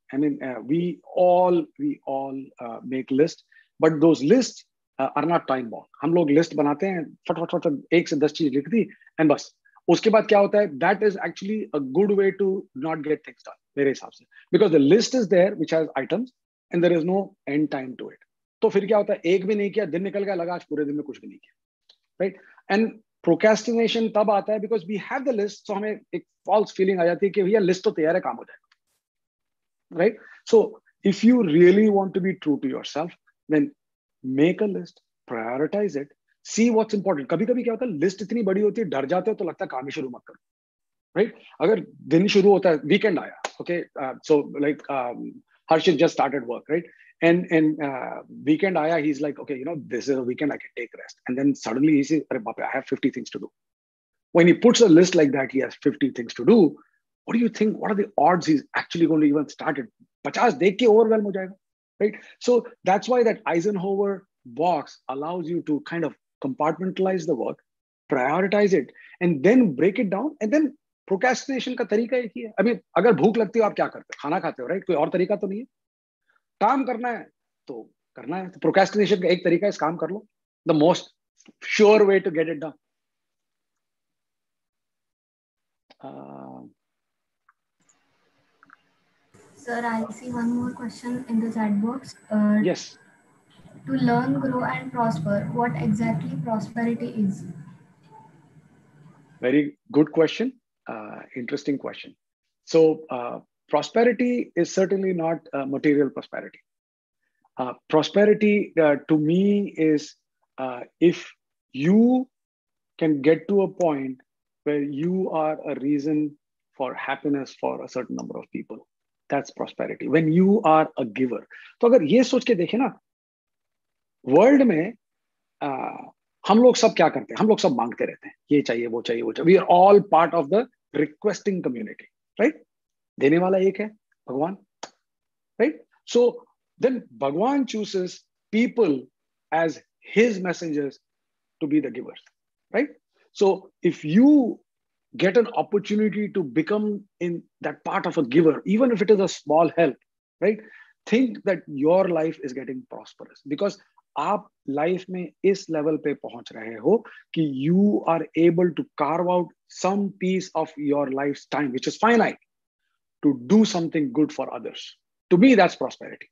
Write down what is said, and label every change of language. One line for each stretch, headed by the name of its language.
English: I mean, we all make lists, but those lists are not time bound.
Hindi: हम लोग list बनाते हैं, फट 1 से 10 चीज लिख दी, and बस. उसके बाद क्या होता है?
English: That is actually a good way to not get things done,
Hindi: मेरे हिसाब से,
English: because the list is there which has items and there is no end time to it.
Hindi: तो फिर क्या होता है? एक भी नहीं किया, दिन निकल गया, लगा आज पूरे दिन में कुछ भी नहीं किया, right? And procrastination तब आता है
English: because we have the list, so
Hindi: हमें एक
English: false feeling
Hindi: आ जाती है कि भैया list तो तैयार है, काम हो जाएगा, right?
English: So if you really want to be true to yourself, then make a list, prioritize it, see what's important.
Hindi: कभी कभी क्या होता है, लिस्ट इतनी बड़ी होती है, डर जाते हो तो लगता है काम ही शुरू मत करो, right? अगर दिन शुरू होता है, वीकेंड आया,
English: okay, so like Harshit just started work, right? And weekend aaya, he's like, okay, you know, this is a weekend, I can take rest. And then suddenly he says,
Hindi: Arre baap,
English: I have 50 things to do. When he puts a list like that, he has 50 things to do. What do you think? What are the odds he's actually going to even start it?
Hindi: 50 dekh ke overwhelm ho jayega,
English: right? So that's why that Eisenhower box allows you to kind of compartmentalize the work, prioritize it, and then break it down.
Hindi: And then procrastination का तरीका एक ही है.
English: I mean,
Hindi: अगर भूख लगती हो, आप क्या करते हो? खाना खाते हो, right? कोई और तरीका तो नहीं है. काम करना है तो करना है. तो प्रोक्रेस्टिनेशन का एक तरीका है, काम कर लो.
English: The most sure way to get it done. Sir, I see one more question in the chat box. Yes. To learn, grow, and prosper, what exactly prosperity is? Very good question. Interesting question. So prosperity is certainly not material prosperity. Prosperity to me is if you can get to a point where you are a reason for happiness for a certain number of people. That's prosperity. When you are a giver.
Hindi: तो अगर ये सोच के देखें ना, world में हम लोग सब क्या करते हैं? हम लोग सब मांगते रहते हैं, ये चाहिए, वो चाहिए, वो चाहिए.
English: We are all part of the requesting community, right?
Hindi: देने वाला एक है, भगवान, right?
English: So then Bhagwan chooses people as his messengers to be the givers, right? So if you get an opportunity to become in that part of a giver, even if it is a small help, right? Think that your life is getting prosperous because
Hindi: आप life में इस level पे पहुंच रहे हो कि
English: you are able to carve out some piece of your life's time, which is finite, to do something good for others. To me, that's prosperity.